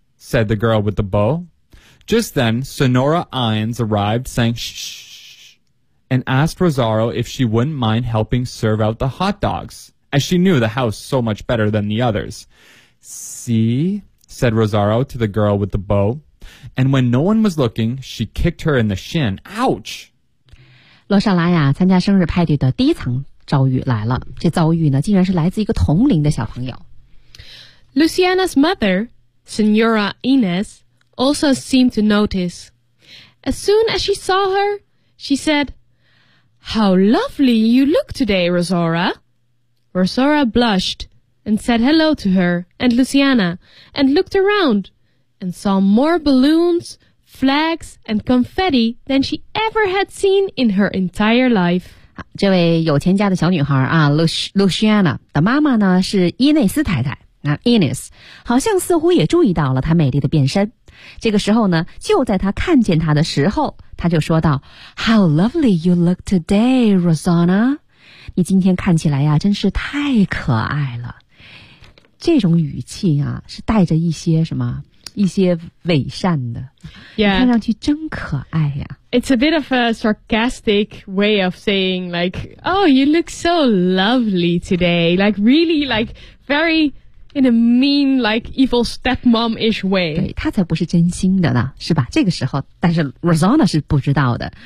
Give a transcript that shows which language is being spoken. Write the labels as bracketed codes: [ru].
[en] said the girl with the bow. Just then, Sonora Ines arrived, saying, shh, and asked Rosaro if she wouldn't mind helping serve out the hot dogs, as she knew the house so much better than the others. "See," said Rosaro to the girl with the bow, and when no one was looking, she kicked her in the shin. Ouch! [zh] 罗莎拉呀，参加生日派对的第一场遭遇来了。这遭遇呢，竟然是来自一个同龄的小朋友。 [en] Luciana's mother, Senora Inez, also seemed to notice. As soon as she saw her, she said, "How lovely you look today, Rosaura." Rosaura blushed and said hello to her and Luciana and looked around and saw more balloons, flags, and confetti than she ever had seen in her entire life. [zh] 这位有钱家的小女孩啊 ,Luciana 的妈妈呢是伊内斯太太啊 ,Inez, 好像似乎也注意到了她美丽的变身。这个时候呢就在她看见她的时候她就说道 , [en] How lovely you look today, Rosanna! [zh] 你今天看起来呀真是太可爱了。这种语气啊是带着一些什么一些伪善的 yeah, 你看上去真可爱呀。 [en] It's a bit of a sarcastic way of saying like, oh, you look so lovely today. Like really like very in a mean like evil stepmom-ish way. [zh] 对他才不是真心的呢是吧这个时候但是 Rosanna 是不知道的。